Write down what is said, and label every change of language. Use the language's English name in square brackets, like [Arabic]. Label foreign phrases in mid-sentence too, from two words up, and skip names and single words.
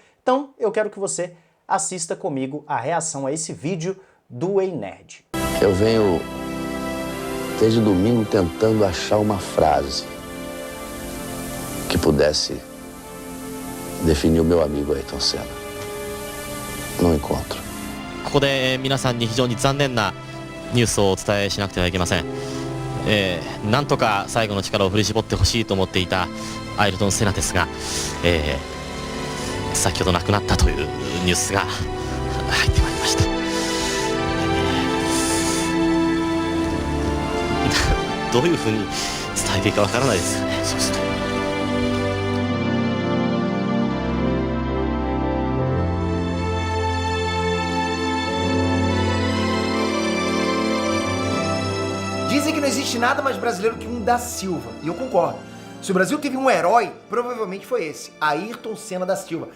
[Portuguese] Então eu quero que você assista comigo a reação a esse vídeo do Ei Nerd. Eu venho desde domingo tentando achar uma frase que pudesse definir o meu amigo Ayrton Senna. Não encontro. [Japanese] ここで皆さんに非常に残念なニュースをお伝えしなくてはいけません。なんとか最後の力を振り絞ってほしいと思っていたアイルトン・セナですが、先ほど亡くなったというニュースが入ってまいりました。どういうふうに伝えていいかわからないですよね。そうすると。 [Portuguese] Dizem que não existe nada mais brasileiro que um da Silva, e eu concordo. Se o Brasil teve um herói, provavelmente foi esse, Ayrton Senna da Silva.